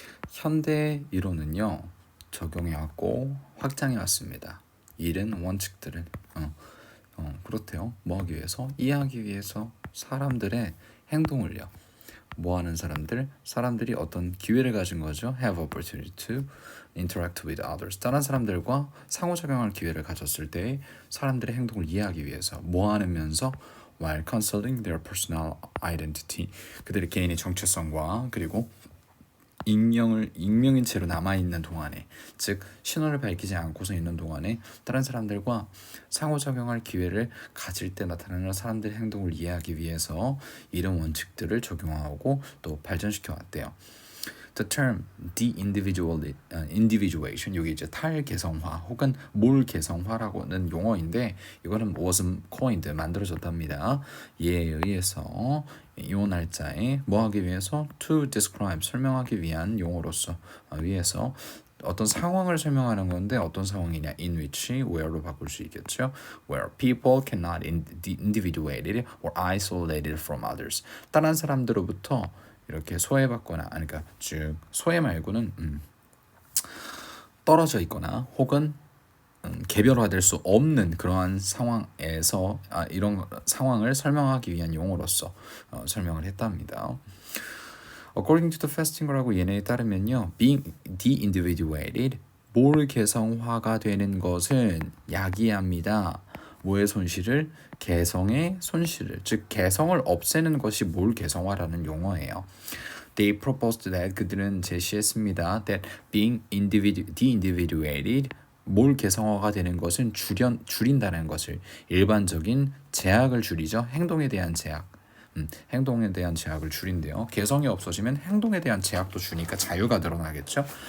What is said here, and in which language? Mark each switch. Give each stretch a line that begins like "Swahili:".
Korean: 현대 이론은요, 적용해 왔고 확장해 왔습니다. 이른 원칙들을 그렇대요. 뭐 하기 위해서? 이해하기 위해서 사람들의 행동을요. 뭐 하는 사람들이 어떤 기회를 가진 거죠.
English: Have opportunity to interact with others.
Korean: 다른 사람들과 상호작용할 기회를 가졌을 때 사람들의 행동을 이해하기 위해서 뭐 하면서
English: while consulting their personal identity.
Korean: 그들의 개인의 정체성과 그리고 익명인 채로 남아있는 동안에, 즉 신호를 밝히지 않고서 있는 동안에 다른 사람들과 상호작용할 기회를 가질 때 나타나는 사람들의 행동을 이해하기 위해서 이런 원칙들을 적용하고 또 발전시켜 왔대요.
English: The term de-individuation,
Korean: 여기 이제 탈개성화 혹은 몰개성화라고는 용어인데 이거는
English: was coined,
Korean: 만들어졌답니다. 얘에 의해서 이 날짜에 뭐 하기 위해서
English: to describe,
Korean: 설명하기 위한 용어로서 위해서 어떤 상황을 설명하는 건데 어떤 상황이냐 in which, where로 바꿀 수 있겠죠.
English: where people cannot individuated or isolated from others.
Korean: 다른 사람들로부터 이렇게 소외받거나, 그러니까 즉 소외 말고는 떨어져 있거나 혹은 개별화될 수 없는 그러한 상황에서 이런 상황을 설명하기 위한 용어로서 설명을 했답니다.
English: According to the Festinger
Korean: 라고 얘네에 따르면요,
English: being de-individuated,
Korean: 몰개성화가 되는 것은 야기합니다. 뭐의 손실을? 개성의 손실을, 즉 개성을 없애는 것이 몰개성화라는 용어예요.
English: They proposed that,
Korean: 그들은 제시했습니다.
English: That being de-individuated,
Korean: 몰개성화가 되는 것은 줄인다는 것을, 일반적인 제약을 줄이죠. 행동에 대한 제약. 행동에 대한 제약을 줄인대요. 개성이 없어지면 행동에 대한 제약도 주니까 자유가 늘어나겠죠.